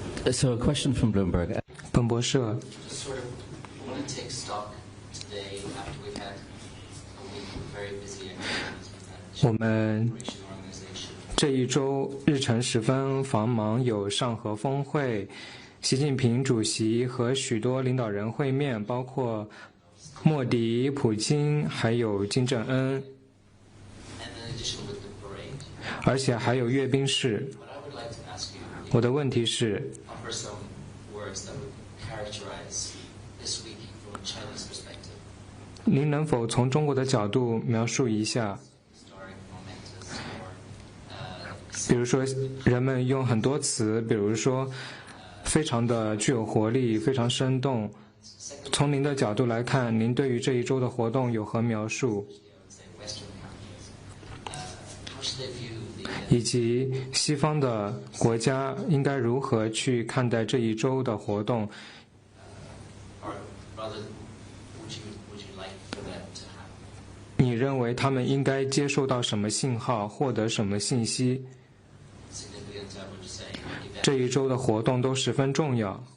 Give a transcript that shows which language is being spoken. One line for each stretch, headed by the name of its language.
English: So a question from Bloomberg.
Chinese: 彭博社
English: Sort of want to take stock today after we've had a week of very busy activities with that
Chinese: 我们
English: organization.
Chinese: 这一周日程十分繁忙，有上合峰会，习近平主席和许多领导人会面，包括莫迪、普京，还有金正恩，
English: And in addition with the parade,
Chinese: 而且还有阅兵式。
English: what I would like to ask you
Chinese: 我的问题是，
English: offer some words that would characterize this week from a Chinese perspective.
Chinese: 您能否从中国的角度描述一下，
English: Historic, momentous, or
Chinese: 比如说人们用很多词，比如说非常的具有活力，非常生动。从您的角度来看，您对于这一周的活动有何描述？
English: Western countries. How should they view the
Chinese: 以及西方的国家应该如何去看待这一周的活动？
English: or rather would you like for that to happen?
Chinese: 你认为他们应该接受到什么信号，获得什么信息？
English: Significant, I would say, event
Chinese: 这一周的活动都十分重要，